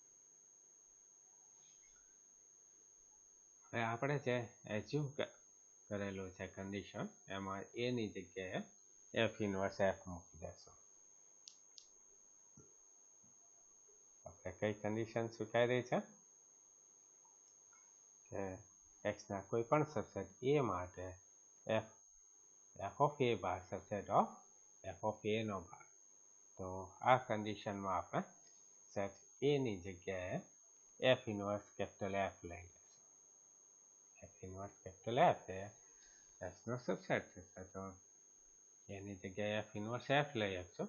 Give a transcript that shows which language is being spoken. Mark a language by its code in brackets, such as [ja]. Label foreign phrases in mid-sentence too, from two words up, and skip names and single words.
[gu] હવે આપણે જે એઝ્યુમ કરેલું છે કન્ડિશન એમાં a ની જગ્યાએ f ઇન્વર્સ f મૂકી દેશું. આપણે કઈ કન્ડિશન સ્વીકારી છે કે x ના કોઈ પણ સબસેટ a માટે [en] f of a [gu] બાર [en] subset of f of a [gu] નો બાર. તો આ કન્ડિશનમાં આપણે સેટ a ની જગ્યાએ f ઇન્વર્સ કેપિટલ f લઈ લઈશું. f ઇન્વર્સ કેપિટલ એફ એ એફનો સબસેટ થશે. તો એની જગ્યાએ એફ ઇન્વર્સ એફ લઈ શકશો.